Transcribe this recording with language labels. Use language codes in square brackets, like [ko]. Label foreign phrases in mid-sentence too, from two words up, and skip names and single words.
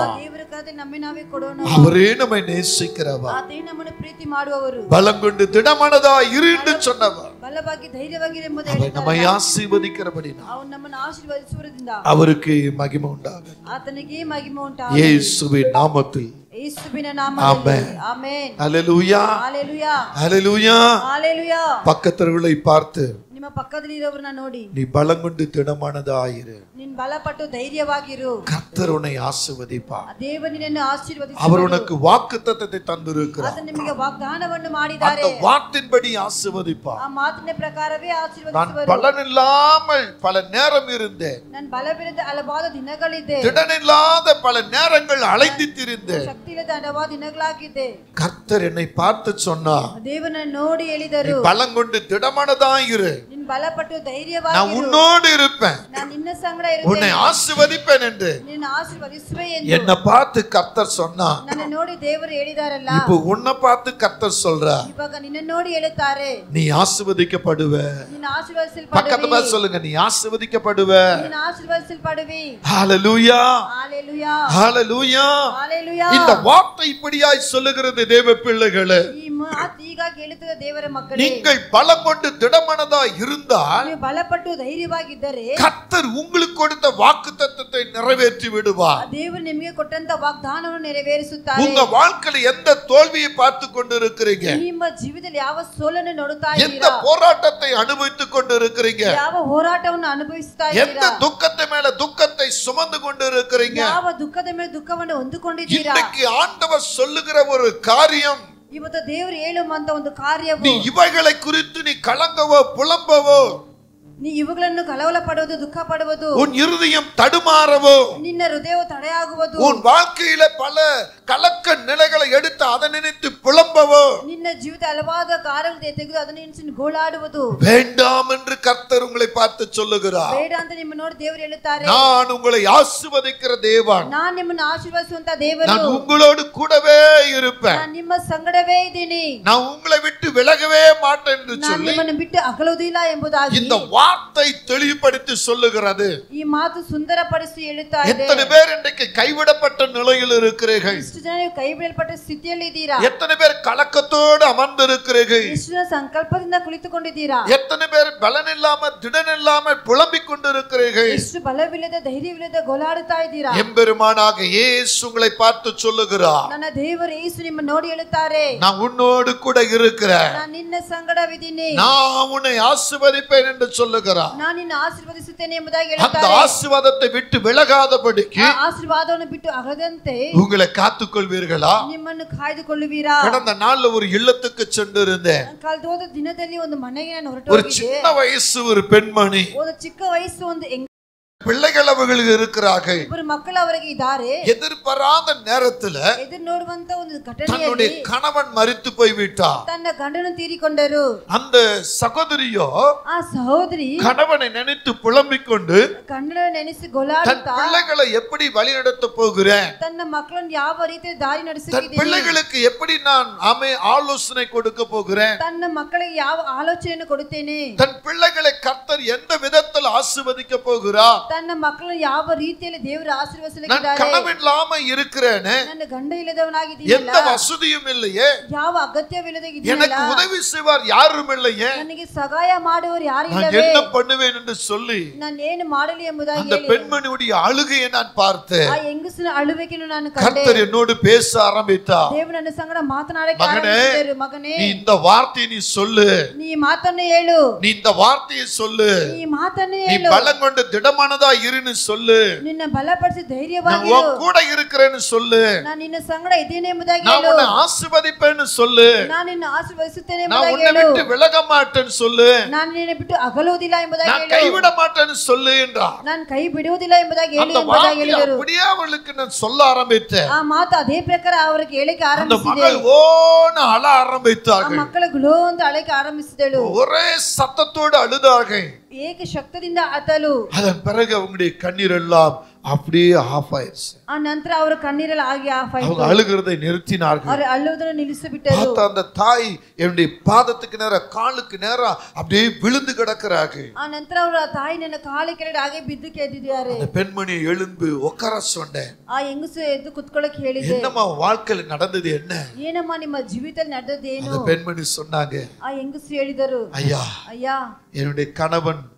[ta] அவரே நம்மை நேசிக்கிறவர், பலம் கொண்டு திடமனதா இரு என்று சொன்னவர், நம்மை ஆசீர்வதிக்கிறபடி அவருக்கு மகிமை உண்டாகும். இயேசுவின் நாமத்தில் ஆமென். ஹல்லேலூயா, ஹல்லேலூயா, ஹல்லேலூயா. பக்கத்தவர்களை பார்த்து [kn] ನಿಮ್ಮ ಪಕ್ಕದಲ್ಲಿರೋರನ್ನ ನೋಡಿ [ta] நீ பலங்கொண்டு திடமானதாயிரு. [kn] ನೀನು ಬಲಪಟ್ಟು ಧೈರ್ಯವಾಗಿರು. [ta] கர்த்தர் உன்னை ஆசீர்வதிப்பார். [kn] ದೇವರು ನಿನ್ನನ್ನು ಆಶೀರ್ವದಿಸುವರು. [ta] அவர் உனக்கு வாக்குத்தத்தத்தை தந்திருக்கிறார். [kn] ಆತನು ನಿಮಗೆ ವಾಗ್ದಾನವನ್ನು ಮಾಡಿದ್ದಾರೆ. [ta] அந்த வார்த்தையின்படி ஆசீர்வதிப்பார். [kn] ಆ ಮಾತಿನ ಪ್ರಕಾರವೇ [ta] நான் [kn] ಆಶೀರ್ವದಿಸುವರು. [ta] பலனில்லாமல் பல நேரம் இருந்தேன். [kn] ನಾನು ಬಲವಿಲ್ಲದ ಹಲವಾದ ದಿನಗಳಿದ್ದೆ. [ta] திடனில்லாத பல நேரங்கள் அலைந்து திரிந்தேன். [kn] ಶಕ್ತಿ ಇಲ್ಲದ ಹಲವಾದ ದಿನಗಳಾಗಿದ್ದೆ. [ta] கர்த்தர் என்னை பார்த்து சொன்னார், [kn] ದೇವರನ್ನು ನೋಡಿ ಹೇಳಿದರು, [ta] நீ பலங்கொண்டு திடமானதாயிரு. [kn] ನೀನು ಬಲಪಟ್ಟು [ta] நான் [kn] ಧೈರ್ಯವಾಗಿರು. [ta] உன்னோடு இருப்பேன். [kn] ನಾನು ನಿನ್ನ ಸಂಗಡ [ta] உன்னை [kn] ಇರುತ್ತೇನೆ. [ta] ஆசீர்வதிப்பேன் என்று [kn] ನಿನ್ನ ಆಶೀರ್ವದಿಸುವೆ ಎಂದು [ta] என்னை பார்த்து கர்த்தர் சொன்னார். [kn] ನನ್ನ ನೋಡಿ ದೇವರು ಹೇಳಿದಾರಲ್ಲ. [ta] இப்போ உன்னை பார்த்து கர்த்தர் சொல்றார், [kn] ಇವಾಗ ನಿನ್ನ ನೋಡಿ ಹೇಳುತ್ತಾರೆ, [ta] நீ ஆசீர்வதிக்கப்படுவ. [kn] ನಿನ್ನ [ta] பக்கத்து [kn] ಆಶೀರ್ವದಿಸಲ್ಪಡುವಿ. [ta] பார்த்து சொல்லுங்க, நீ ஆசீர்வதிக்கப்படுவ. [kn] ನಿನ್ನ ಆಶೀರ್ವದಿಸಲ್ಪಡುವಿ. [ta] ஹalleluya, ஹalleluya, ஹalleluya. ஹalleluya. இந்த வார்த்தை இப்படியாய் சொல்லுகிறது தேவ பிள்ளைகளே. [kn] ಈ ಮಾತು ಈಗ ಹೇಳುತ್ತದೆ ದೇವರ ಮಕ್ಕಳೇ, [ta] நீங்கள் பலம் கொண்டு திடமானதாய் இருந்தால் [kn] ನೀವು ಬಲಪಟ್ಟು ಧೈರ್ಯವಾಗಿದ್ದರೆ [ta] கர்த்தர் உங்களுக்கு கொடுத்த வாக்குத்தத்தத்தை நிறைவேற்றி விடுவார். [kn] ದೇವರು ನಿಮಗೆ ಕೊಟ್ಟಂತ ವಾಗ್ದಾನವನ್ನು ನೆರವೇರಿಸುತ್ತಾರೆ. [ta] உங்க வாழ்க்கையில எந்த தோல்வியை பார்த்து கொண்டிருக்கிறீங்க, [kn] ನಿಮ್ಮ ಜೀವಿತದಲ್ಲಿ ಯಾವ ಸೋಲನ್ನು ನೋಡುತ್ತಾ [ta] எந்த [kn] ಇದ್ದೀರಾ, [ta] போராட்டத்தை அனுபவித்துக் கொண்டிருக்கிறீங்க, [kn] ಯಾವ ಹೋರಾಟವನ್ನು ಅನುಭವಿಸುತ್ತಾ [ta] எந்த [kn] ಇದ್ದೀರಾ, [ta] துக்கத்தை மேல துக்கத்தை சுமந்து கொண்டிருக்கிறீங்க, [kn] ಯಾವ ದುಃಖದ ಮೇಲೆ ದುಃಖವನ್ನು ಹೊಂದಿಕೊಂಡಿದ್ದೀರಾ. [ta] இன்னைக்கு ஆண்டவர் சொல்லுகிற ஒரு காரியம், [kn] ಇವತ್ತು ದೇವರು ಹೇಳುವಂತ ಒಂದು ಕಾರ್ಯವು, [ta] நீ இவைகளை குறித்து நீ கலங்கவோ புலம்பவோ, [kn] ನೀ ಇವುಗಳನ್ನು ಕಳವಳ ಪಡುವುದು, ದುಃಖ ಪಡುವುದು, [ta] உன் இருதயம் தடுமாறவோ, [kn] ನಿನ್ನ ಹೃದಯವು ತಡೆಯಾಗುವುದು, [ta] உன் வாழ்க்கையில பல கலக்க நிலைகளை எடுத்து அதை நினைத்து புலம்பவோ, [kn] ನಿನ್ನ ಜೀವಿತ ಹಲವಾದ ಕಾರ್ಯಗಳು ತೆಗೆದು ಅದನ್ನು ಎಣಿಸಿ ಗೋಳಾಡುವುದು [ta] வேண்டாம் என்று கர்த்தர் உங்களை பார்த்து சொல்லுகிறார். [kn] ಬೇಡ ಅಂತ ನಿಮ್ಮ ನೋಡಿ ದೇವರು ಹೇಳುತ್ತಾರೆ, [ta] நான் உங்களை ஆசீர்வதிக்கிற தேவன், [kn] ನಾನು ನಿಮ್ಮನ್ನು ಆಶೀರ್ವದಿಸುವಂತ ದೇವರು, [ta] நான் உங்களோடு கூடவே இருப்பேன், [kn] ನಾನು ನಿಮ್ಮ ಸಂಗಡವೇ ಇದ್ದೀನಿ, [ta] நான் உங்களை விட்டு விலகவே மாட்டேன் என்று [kn] ನಾನು [ta] சொல்லி [kn] ನಿಮ್ಮನ್ನು ಬಿಟ್ಟು ಅಗಲುವುದಿಲ್ಲ ಎಂಬುದಾಗಿ [ta] இந்த வார்த்தை தெளிவுபடுத்தி சொல்லுகிறது. [kn] ಈ ಮಾತು ಸುಂದರಪಡಿಸಿ ಹೇಳುತ್ತಾ ಇದೆ. [ta] எத்தனை பேர் இன்றைக்கு கைவிடப்பட்ட நிலையில் இருக்கிறீர்கள்? [kn] ಎಷ್ಟು ಜನ ನೀವು ಕೈ ಬಿಡಲ್ಪಟ್ಟ ಸ್ಥಿತಿಯಲ್ಲಿ ಇದ್ದೀರಾ? [ta] எத்தனை பேர் கலக்கத்தோடு அமர்ந்திருக்கிறீர்கள்? [kn] ಎಷ್ಟು ಜನ ಸಂಕಲ್ಪದಿಂದ ಕುಳಿತುಕೊಂಡಿದ್ದೀರಾ? [ta] எத்தனை பேர் பலன் இல்லாம திடன் இல்லாம புலம்பிக் கொண்டிருக்கிறீர்கள்? [kn] ಎಷ್ಟು ಬಲವಿಲ್ಲದೆ ಧೈರ್ಯವಿಲ್ಲದೆ ಗೋಳಾಡುತ್ತಾ ಇದ್ದೀರಾ? [ta] எம்பெருமானாக இயேசு உங்களை பார்த்து சொல்லுகிறார், [kn] ನನ್ನ ದೇವರು ಯೇಸು ನಿಮ್ಮ ನೋಡಿ ಹೇಳುತ್ತಾರೆ, [ta] நான் உன்னோடு கூட இருக்கிறேன், [kn] ನಾನು ನಿನ್ನ ಸಂಗಡವಿದ್ದೀನಿ, [ta] நான் உன்னை ஆசீர்வதிப்பேன் என்று சொல்லுகிறார். [kn] ನಾನು ನಿನ್ನ ಆಶೀರ್ವದಿಸುತ್ತೇನೆ ಎಂಬುದಾಗಿ [ta] அந்த [kn] ಹೇಳುತ್ತಾರೆ. [ta] ஆசீர்வாதத்தை விட்டு விலகாதபடிக்கு [kn] ಆ ಆಶೀರ್ವಾದವನ್ನು ಬಿಟ್ಟು ಅಗದಂತೆ [ta] உங்களை காத்துக்கொள்வீர்களா? [kn] ನಿಮ್ಮನ್ನು ಕಾಯ್ದುಕೊಳ್ಳುವೀರಾ? [ta] கடந்த நாள்ல ஒரு இல்லத்துக்கு சென்று இருந்தேன். [kn] ಕಳೆದೋದ ದಿನದಲ್ಲಿ ಒಂದು ಮನೆಗೆ ನಾನು ಹೊರಟು [ta] ஒரு [kn] ಹೋಗಿದ್ದೆ. [ta] சின்ன வயசு ஒரு பெண்மணி, [kn] ಒಂದು ಚಿಕ್ಕ ವಯಸ್ಸು ಒಂದು [ta] பிள்ளைகள் அவர்களுக்கு இருக்கிறார்கள். [kn] ಇಬ್ಬರು ಮಕ್ಕಳು ಅವರಿಗೆ ಇದ್ದಾರೆ. [ta] எதிர்பாராத நேரத்துல [kn] ಎದುರು ನೋಡುವಂತ ಒಂದು [ta] தன்னுடைய [kn] ಘಟನೆಯಲ್ಲಿ [ta] கணவன் மரித்து போய்விட்டார். [kn] ತನ್ನ ಗಂಡನು ತೀರಿಕೊಂಡರು. [ta] அந்த சகோதரியோ [kn] ಆ ಸಹೋದರಿ [ta] கணவனை நினைத்து புலம்பிக் கொண்டு [kn] ಗಂಡನ ನೆನೆಸಿ [ta] தன் [kn] ಗೋಳಾಡುತ್ತಾ [ta] பிள்ளைகளை எப்படி வழிநடத்த போகிறேன், [kn] ತನ್ನ ಮಕ್ಕಳನ್ನು ಯಾವ ರೀತಿ ದಾರಿ [ta] தன் [kn] ನಡೆಸುತ್ತಿದ್ದೀನಿ, [ta] பிள்ளைகளுக்கு எப்படி நான் ஆலோசனை கொடுக்க போகிறேன், [kn] ತನ್ನ ಮಕ್ಕಳಿಗೆ ಯಾವ ಆಲೋಚನೆಯನ್ನು ಕೊಡುತ್ತೇನೆ, [ta] தன் பிள்ளைகளை கர்த்தர் எந்த விதத்தில் ஆசீர்வதிக்க போகிறார், [kn] ತನ್ನ ಮಕ್ಕಳನ್ನು ಯಾವ ರೀತಿಯಲ್ಲಿ ದೇವರು [ta] நான் [kn] ಆಶೀರ್ವದಿಸಲಿದ್ದಾರೆ, [ta] கணவன் இல்லாம இருக்கிறேனே, [kn] ನನ್ನ ಗಂಡ ಇಲ್ಲದವನಾಗಿದ್ದೀನಲ್ಲ, [ta] எந்த வசதியும் இல்லையே, [kn] ಯಾವ ಅಗತ್ಯವಿಲ್ಲದೆ [ta] எனக்கு [kn] ಇದ್ದೀನಲ್ಲ, [ta] உதவி செய்வார் யாரும் இல்லையே, [kn] ನನಗೆ ಸಹಾಯ ಮಾಡುವವರು ಯಾರು [ta] நான் [kn] ಇಲ್ಲವೇ, [ta] என்ன பண்ணுவேன் என்று சொல்லி [kn] ನಾನು ಏನು ಮಾಡಲಿ ಎಂಬುದಾಗಿ [ta] அந்த [kn] ಹೇಳಿ [ta] பெண்மணியுடைய அழுகையை நான் பார்த்தேன். [kn] ಆ ಹೆಂಗಸಿನ ಅಳುವಿಕೆಯನ್ನು ನಾನು ಕಂಡೆ. [ta] கர்த்தர் என்னோடு பேச ஆரம்பித்தார். [kn] ದೇವರು ನನ್ನ ಸಂಗಡ ಮಾತನಾಡಕ್ಕೆ [ta] மகனே, [kn] ಆರಂಭಿಸಿದರು. ಮಗನೇ, [ta] நீ இந்த வார்த்தையை நீ சொல்லு, [kn] ನೀ ಮಾತನ್ನು ಹೇಳು, [ta] நீ இந்த வார்த்தையை சொல்லு, [kn] ಈ ಮಾತನ್ನು [ta] நீ [kn] ಹೇಳು, [ta] பலம் கொண்டு திடமானதா இருன்னு சொல்லு, [kn] ನಿನ್ನ ಬಲಪಡಿಸಿ [ta] நான் [kn] ಧೈರ್ಯವಾಗಿರು, [ta] உன் கூட இருக்கிறேன்னு சொல்லு, [kn] ನಾನು ನಿನ್ನ ಸಂಗಡ ಇದ್ದೇನೆ ಎಂಬುದಾಗಿ [ta] நான் [kn] ಹೇಳು, [ta] உன்னை ஆசீர்வதிப்பேன்னு சொல்லு, [kn] ನಾನು ನಿನ್ನ ಆಶೀರ್ವದಿಸುತ್ತೇನೆ [ta] நான் [kn] ಎಂಬುದಾಗಿ [ta] உன்னை [kn] ಹೇಳು, [ta] விட்டு விலக மாட்டேன்னு சொல்லு, [kn] ನಾನು ನಿನ್ನ ಬಿಟ್ಟು ಅಗಲುವುದಿಲ್ಲ ಎಂಬುದಾಗಿ [ta] நான் [kn] ಹೇಳು, [ta] கைவிட மாட்டேன்னு சொல்லு என்றார். [kn] ನಾನು ಕೈ ಬಿಡುವುದಿಲ್ಲ ಎಂಬುದಾಗಿ ಹೇಳಿ [ta] அந்த [kn] ಎಂಬುದಾಗಿ [ta] வார்த்தை [kn] ಹೇಳಿದರು. [ta] அப்படியே அவளுக்கு நான் சொல்ல ஆரம்பித்தேன். [kn] ಆ ಮಾತು ಅದೇ ಪ್ರಕಾರ ಅವರಿಗೆ ಹೇಳಿಕೆ [ta] அந்த [kn] ಆರಂಭಿಸಿದೆ. [ta] மகள் ஓன்னு அழ [kn] ಆ [ta] ஆரம்பித்தார்கள். [kn] ಮಕ್ಕಳು ಗುಲೋ ಅಂತ ಅಳಕ್ಕೆ ಆರಂಭಿಸಿದಳು. [ta] ஒரே சத்தத்தோடு அழுதார்கள். [kn] ಏಕ ಶಕ್ತಿಯಿಂದ ಅತಲು. [ta] அதன் பிறகு அவங்களுடைய கண்ணீர் எல்லாம் அப்படியே ஆஃப் ஆயிடுச்சு. [kn] ಆ ನಂತರ ಅವರ ಕಣ್ಣೀರಲ್ಲಿ ಆಗಿ ಆಫ್ ಆಯಿತು. [ta] அவங்க அழுகிறதை நிறுத்தினார்கள். [kn] ಅವರು ಅಳುವುದನ್ನು ನಿಲ್ಲಿಸಿಬಿಟ್ಟರು. [ta] பார்த்த அந்த தாய் என்னுடைய பாதத்துக்கு நேரா காலுக்கு நேரா அப்படியே விழுந்து கிடக்கிறார்கள். [kn] ಆ ನಂತರ ಅವರ ತಾಯಿ ನನ್ನ ಕಾಲಿ ಕೆಳಗಡೆ ಹಾಗೆ ಬಿದ್ದು ಕೆದ್ದಿದ್ದಾರೆ. [ta] அந்த பெண்மணி எழும்பு உட்கார சொன்னேன். [kn] ಆ ಹೆಂಗಸು ಎದ್ದು ಕುತ್ಕೊಳ್ಳಕ್ಕೆ ಹೇಳಿದೆ. [ta] என்னம்மா வாழ்க்கையில நடந்தது என்ன? [kn] ಏನಮ್ಮ ನಿಮ್ಮ ಜೀವಿತದಲ್ಲಿ ನಡೆದದ್ದೇನು? [ta] அந்த பெண்மணி சொன்னாங்க, [kn] ಆ ಹೆಂಗಸು ಹೇಳಿದರು, [ta] ஐயா [kn] ಅಯ್ಯ, [ta] என்னுடைய கணவன்